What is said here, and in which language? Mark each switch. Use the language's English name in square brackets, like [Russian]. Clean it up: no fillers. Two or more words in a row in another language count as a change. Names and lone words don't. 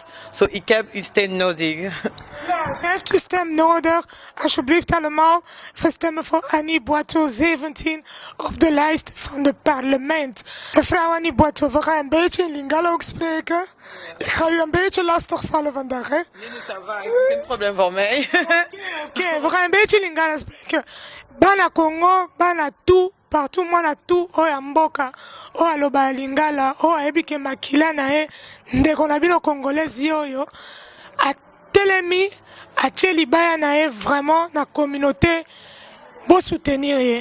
[Dutch] Ik heb uw steun nodig. Ja, ze heeft uw stem nodig. Alsjeblieft allemaal, we stemmen voor Annie Boitou 17 op de lijst van het parlement. Mevrouw Annie Boitou, we gaan een beetje in Lingala ook spreken. Ik ga u een beetje lastig vallen vandaag, hè? Nee, [French] ça va, [Dutch] geen probleem voor mij. Oké, we gaan een beetje in Lingala spreken. [Lingala] Bana Congo, bana tout, partout mwana tout, oya mboka, oya loba Lingala, oya ebike makila na ye, ndeko na bino congolais yoyo, atelemi, atie libaya na ye vraiment na communauté, bo soutenir ye.